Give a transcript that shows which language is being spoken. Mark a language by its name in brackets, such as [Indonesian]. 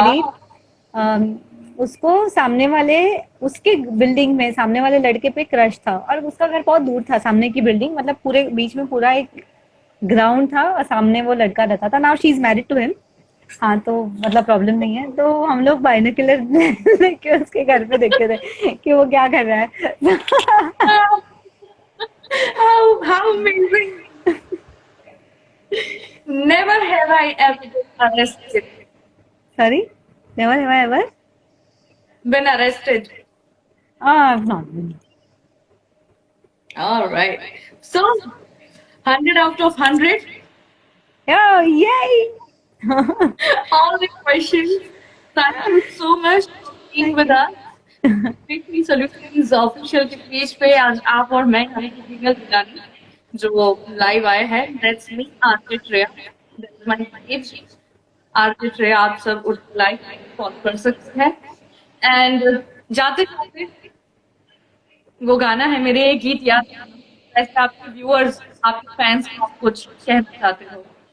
[Hindi] मेरी उसको सामने वाले उसके बिल्डिंग में सामने वाले लड़के पे क्रश था और उसका घर बहुत दूर था सामने की बिल्डिंग मतलब पूरे बीच में पूरा एक ग्राउंड था और सामने वो लड़का रहता था [English] now she is married to him [Hindi] हाँ तो मतलब प्रॉब्लम नहीं है तो हम लोग बाइनोक्यूलर लेके उसके घर पे देखते थे कि वो क्या कर रहा है [English] how amazing never have I ever been arrested sorry never have I ever been arrested not all right so 100 out of 100 yay all the questions. Thank you so much for being with us. [Hindi] Weekly Solutions official के page पे आज आप और मैं हमें email दिलानी जो live आए हैं [English] that's me RK Shreya [Hindi] that's my page R K Shreya आप सब उस लाइव फॉलो कर सकते हैं एंड जाते जाते वो गाना है मेरे ये गीत याद ऐसे आपके व्यूअर्स आपके फैंस को आप कुछ कहना चाहते हो